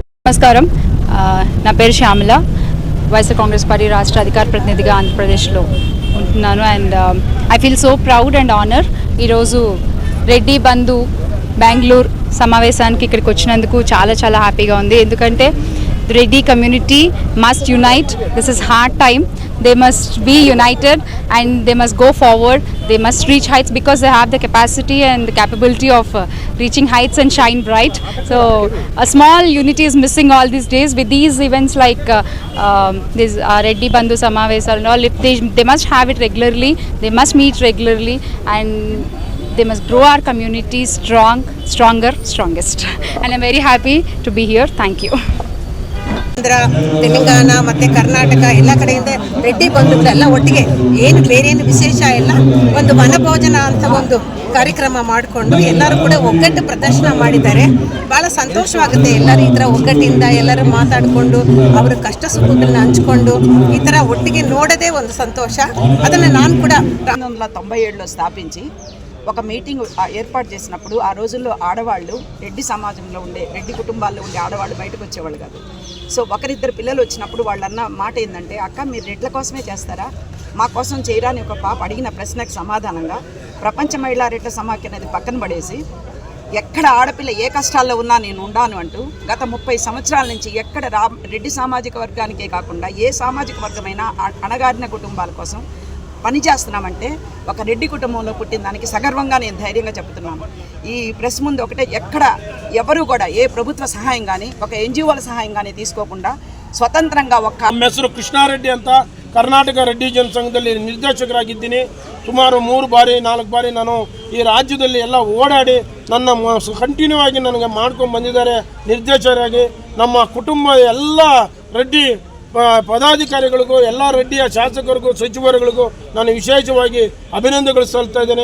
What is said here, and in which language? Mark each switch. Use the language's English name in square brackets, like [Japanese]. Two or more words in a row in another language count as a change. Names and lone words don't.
[Telugu] నమస్కారం నా పేరు శ్యామల వైఎస్ఆర్ కాంగ్రెస్ పార్టీ రాష్ట్ర అధికార ప్రతినిధిగా ఆంధ్రప్రదేశ్లో ఉంటున్నాను [English] and I feel so proud and honour [Telugu] ఈరోజు రెడ్డి బంధు బెంగళూరు సమావేశానికి ఇక్కడికి వచ్చినందుకు చాలా చాలా హ్యాపీగా ఉంది. [English] ఎందుకంటే Reddy community must unite. This is hard time. They must be united and they must go forward. They must reach heights because they have the capacity and the capability of reaching heights and shine bright. So a small unity is missing all these days with these events like this Reddy Bandhu Samavesal and all. If they must have it regularly. They must meet regularly and they must grow our community stronger, strongest. And I'm very happy to be here. Thank you. [Kannada] ಆಂಧ್ರ, ತೆಲಂಗಾಣ ಮತ್ತು ಕರ್ನಾಟಕ ಎಲ್ಲ ಕಡೆಯಿಂದ ರೆಡ್ಡಿ ಬಂಧುಗಳೆಲ್ಲ ಒಟ್ಟಿಗೆ ಏನು ಬೇರೇನು ವಿಶೇಷ ಇಲ್ಲ, ಒಂದು ವನಭೋಜನ ಅಂತ ಒಂದು ಕಾರ್ಯಕ್ರಮ ಮಾಡಿಕೊಂಡು ಎಲ್ಲರೂ ಕೂಡ ಒಗ್ಗಟ್ಟು ಪ್ರದರ್ಶನ ಮಾಡಿದ್ದಾರೆ. ಭಾಳ ಸಂತೋಷವಾಗುತ್ತೆ. ಎಲ್ಲರೂ ಈ ಥರ ಒಗ್ಗಟ್ಟಿಂದ ಎಲ್ಲರೂ ಮಾತಾಡಿಕೊಂಡು ಅವರ ಕಷ್ಟ ಸುಖಗಳನ್ನ ಹಂಚ್ಕೊಂಡು ಈ ಥರ ಒಟ್ಟಿಗೆ ನೋಡೋದೇ ಒಂದು ಸಂತೋಷ. ಅದನ್ನು ನಾನು ಕೂಡ [Telugu] 1997లో స్థాపించి ఒక మీటింగ్ ఏర్పాటు చేసినప్పుడు ఆ రోజుల్లో ఆడవాళ్ళు రెడ్డి సమాజంలో ఉండే రెడ్డి కుటుంబాల్లో ఉండే ఆడవాళ్ళు బయటకు వచ్చేవాళ్ళు కాదు. సో ఒకరిద్దరు పిల్లలు వచ్చినప్పుడు వాళ్ళన్న మాట ఏంటంటే, అక్క మీరు రెడ్ల కోసమే చేస్తారా, మా కోసం చేయరా అని ఒక పాప అడిగిన ప్రశ్నకు సమాధానంగా ప్రపంచ మహిళా రెడ్ల సమాఖ్య అనేది పక్కన పడేసి ఎక్కడ ఆడపిల్ల ఏ కష్టాల్లో ఉన్నా నేను ఉండాను అంటూ గత 30 సంవత్సరాల నుంచి ఎక్కడ రెడ్డి సామాజిక వర్గానికే కాకుండా ఏ సామాజిక వర్గమైనా అణగారిన కుటుంబాల కోసం పనిచేస్తున్నామంటే ఒక రెడ్డి కుటుంబంలో పుట్టిన దానికి సగర్వంగా నేను ధైర్యంగా చెప్తున్నాను. ఈ ప్రెస్ ముందు ఒకటే, ఎక్కడ ఎవరు కూడా ఏ ప్రభుత్వ సహాయం కానీ ఒక ఎన్జిఓల సహాయం కానీ తీసుకోకుండా ಸ್ವತಂತ್ರಂగా [Kannada] ನಮ್ಮ ಹೆಸರು ಕೃಷ್ಣಾರೆಡ್ಡಿ ಅಂತ ಕರ್ನಾಟಕ ರೆಡ್ಡಿ ಜನಸಂಘದಲ್ಲಿ ನಿರ್ದೇಶಕರಾಗಿದ್ದೀನಿ. ಸುಮಾರು 3 ಬಾರಿ 4 ಬಾರಿ ನಾನು ಈ ರಾಜ್ಯದಲ್ಲಿ ಎಲ್ಲ ಓಡಾಡಿ ನನ್ನ ಕಂಟಿನ್ಯೂ ಆಗಿ ನನಗೆ ಮಾಡ್ಕೊಂಡು ಬಂದಿದ್ದಾರೆ ನಿರ್ದೇಶಕರಾಗಿ. ನಮ್ಮ ಕುಟುಂಬ ಎಲ್ಲ ರೆಡ್ಡಿ ಪದಾಧಿಕಾರಿಗಳಿಗೂ ಎಲ್ಲ ರೆಡ್ಡಿಯ ಶಾಸಕರಿಗೂ ಸಚಿವರುಗಳಿಗೂ ನಾನು ವಿಶೇಷವಾಗಿ ಅಭಿನಂದನೆಗಳು ಸಲ್ಲಿಸ್ತಾ ಇದ್ದೇನೆ.